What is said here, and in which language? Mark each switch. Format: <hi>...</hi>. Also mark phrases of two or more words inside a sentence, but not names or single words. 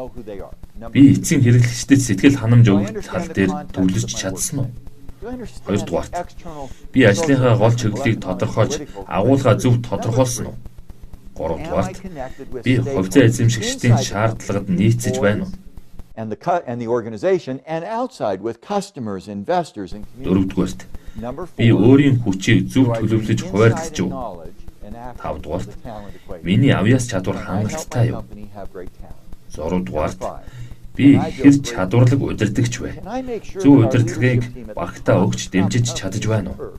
<mn>Би эцсийн хэрэглэгчдэд сэтгэл ханамж өгөх тал дээр төвлөрч чадсан уу? Хоёрдугаарт би ажлынхаа гол чиглэлийг тодорхойлж агуулга зөв тодорхойлсон уу? Гуравдугаарт би хувьцаа эзэмшигчдийн шаардлагад нийцэж байна уу?</mn> <en>And the organization and outside with customers, investors and community.</en> <mn>Дөрөвдүгээрт би өөрийн хүчийг зөв төлөвлөж хуваарлаж юу? Тавдугаарт миний авьяас чадвар хангалттай юу? Зургадугаарт би хэр чадварлаг удирдагч вэ? Зөв удирдлагыг багтаа өгч дэмжиж чадаж байна уу?</mn>